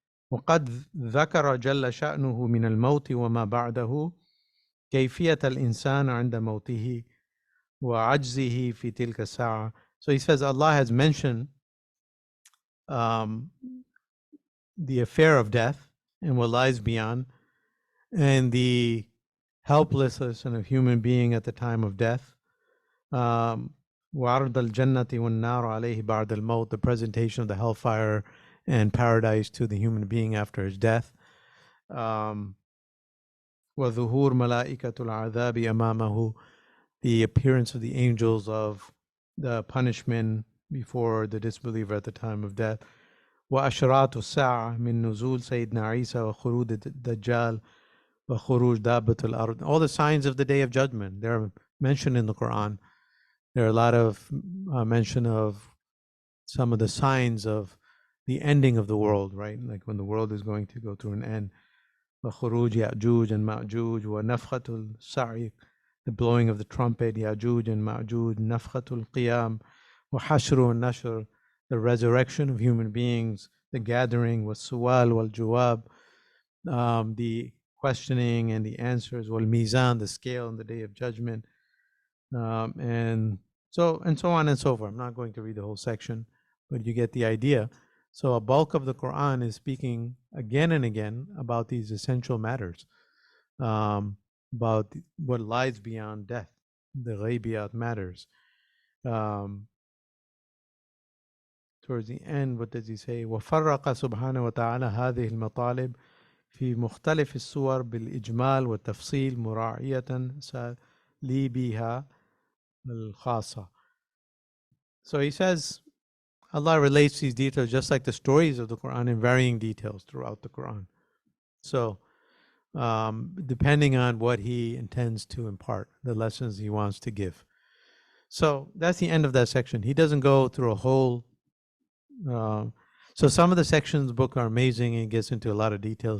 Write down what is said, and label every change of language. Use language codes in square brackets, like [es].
[ar] وقد ذكر جل شأنه من الموت وما بعده كيفية الإنسان عند موته وعجزه في تلك الساعة. [en] So he says Allah has mentioned the affair of death and what lies beyond, and the helplessness of a human being at the time of death. [ar] وعرض الجنة والنار عليه بعد الموت, [en] the presentation of the hellfire and paradise to the human being after his death. [ar] وظهور ملائكة العذاب أمامه, [en] the appearance of the angels of the punishment before the disbeliever at the time of death. [ar] وأشراط الساعة من نزول سيدنا عيسى وخروج الدجال وخروج دابة الأرض. [en] All the signs of the day of judgment, they're mentioned in the Quran. There are a lot of mention of some of the signs of the ending of the world, right? Like when the world is going to go through an end. [ar] وخروج يأجوج [en] and [ar] مأجوج ونفخة الصعيق, [en] the blowing of the trumpet, يأجوج and مأجوج, [ar] نفخة القيام وحشر والنشر, [en] the resurrection of human beings, the gathering, [ar] والسؤال والجواب, [en] the questioning and the answers, [ar] والميزان, [en] the scale on the day of judgment, and so on and so forth. I'm not going to read the whole section, but you get the idea. So a bulk of the Quran is speaking again and again about these essential matters, about what lies beyond death, the ghaibiyat matters. Towards the end, what does he say? [ar] وَفَرَّقَ سُبْحَانَهُ وَتَعَالَى هَذِهِ الْمَطَالِبِ في مختلف الصور بالإجمال والتفصيل مراعية أساليبها الخاصة. [en] So he says Allah relates these details just like the stories of the Quran in varying details throughout the Quran. So depending on what he intends to impart, the lessons he wants to give. So that's the end of that section. He doesn't go through a whole. So some of the sections of the book are amazing and he gets into a lot of detail.